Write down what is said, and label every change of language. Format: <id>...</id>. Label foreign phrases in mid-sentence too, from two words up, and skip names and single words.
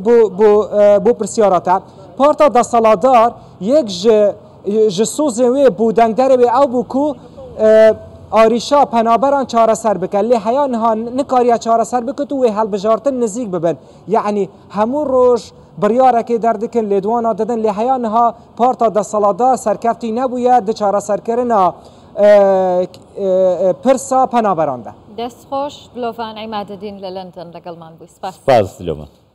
<ku>bû pirsyara te parta desaladar yek ji sozên wê bû dengderê wê ew bû ku arîşa penaberan çareser bike lê heya niha nikariya çareser bikit û wê helbijartin nizîk bibin yani hemû roj biryarekê derdikin lê dwana didin lê heya niha parta desaladar serkeftî nebûye di çareserkirina pirsa penaberan de</ku> <ckb>دەستخۆش دلۆڤان عیمادەدین لە لەندەن لەگەڵمان بووی سپاس دلۆڤان</ckb>